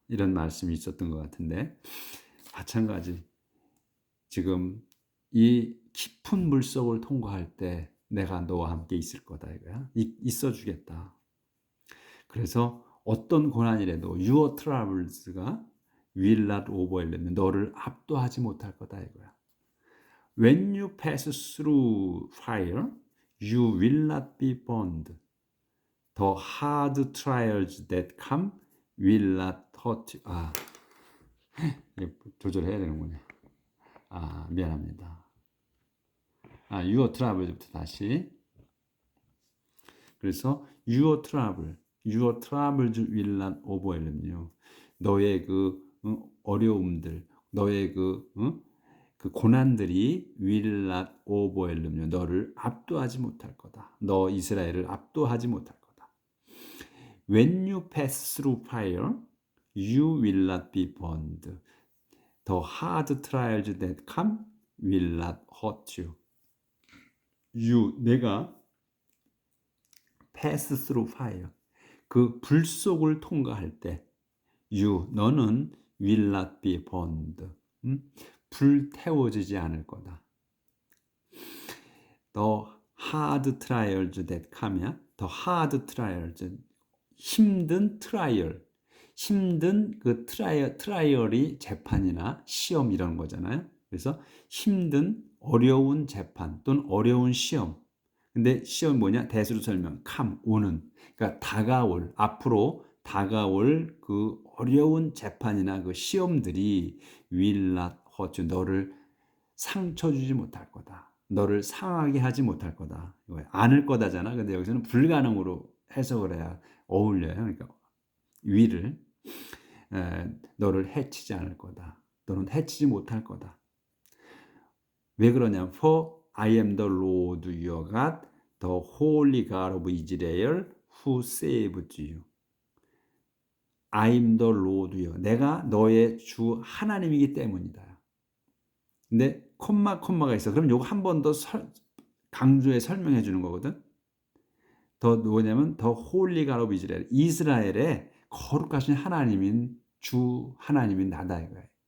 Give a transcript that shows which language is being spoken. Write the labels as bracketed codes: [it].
[ko] 이런 말씀이 있었던 것 같은데 마찬가지 지금 이 깊은 물속을 통과할 때 내가 너와 함께 있을 거다 이거야. 있어 주겠다. 그래서 어떤 고난이라도 [en] your troubles [ko] 가 [en] will not overwhelm [ko] 너를 압도하지 못할 거다 이거야. [en] When you pass through fire, you will not be burned. The hard trials that come will not hurt you. [ko] 조절해야 되는군요. 미안합니다. [en] your troubles부터 다시. 그래서 your troubles will not overwhelm you. [ko] 너의 그 어려움들, 너의 그 고난들이 [en] will not overwhelm you. [ko] 너를 압도하지 못할 거다. 너 이스라엘을 압도하지 못할 거다. [en] When you pass through fire, you will not be burned. The hard trials that come will not hurt you. 내가 pass through fire. [ko] 그 불 속을 통과할 때 너는 [en] will not be burned. [ko] 불태워지지 않을 거다. [en] The hard trials that come야. The hard trials. 힘든 트라이얼. [ko] 힘든 그 트라이얼이 재판이나 시험 이런 거잖아요. 그래서 힘든 어려운 재판 또는 어려운 시험. 근데 시험 뭐냐? 대수로 설명. 오는. 그러니까 앞으로 다가올 그 어려운 재판이나 그 시험들이 [en] will not hurt you. [ko] 너를 상처 주지 못할 거다. 너를 상하게 하지 못할 거다. 않을 거다잖아. 근데 여기서는 불가능으로 해석을 해야 어울려요. 그러니까 will을 너를 해치지 않을 거다. 너는 해치지 못할 거다. 왜 그러냐? [en] For I am the Lord your God, the Holy God of Israel, who saved you. I am the Lord your. [ko] 내가 너의 주 하나님이기 때문이다. 근데 콤마가 있어. 그럼 요거 한 번 더 강조해 설명해 주는 거거든. 뭐냐면 더 홀리 갓 오브 이스라엘. 이스라엘의 거룩하신 하나님인 주 하나님인 나다 이거예요.